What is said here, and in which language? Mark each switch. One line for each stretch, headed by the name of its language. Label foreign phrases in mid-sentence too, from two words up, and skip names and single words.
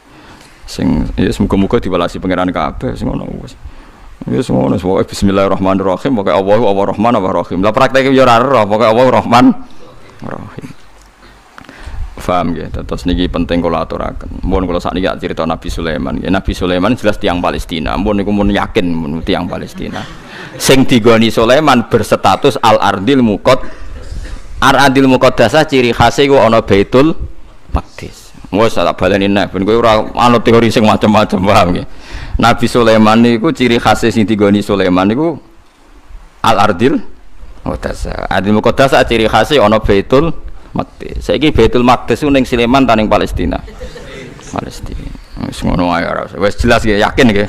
Javanese: Sing ya semoga-moga diwelasi pangeran kabeh sing ngono wis. Wis ngono pokoke bismillahirrahmanirrahim pokoke
Arabic: Allahu Rahman Rahim.
Javanese: Lah prakteke yo ora ero pokoke
Arabic: Allahu Rahman Rahim.
Javanese: Paham ya, terus niki penting kula aturaken. Mun kula sakniki cerita Nabi Sulaiman. Ya Nabi Sulaiman jelas tiyang Palestina. Mun niku mun yakin mun tiyang Palestina. Sing digoni Sulaiman berstatus al-ardil Ar-Adil Muqaddasah ciri khase iku ana Baitul Maqdis. Wes tak baleni nek ben kowe ora ana teori sing macam-macam paham nggih. Nabi Sulaiman niku ciri khase sing digoni Sulaiman niku Al-Ardil Muqaddasah. Adil Muqaddasah ciri khase ana Baitul Maqdis. Saiki Baitul Maqdis ning Sulaiman ta ning Palestina. Palestina. Wis ngono ae ora. Wis jelas nggih, yakin nggih.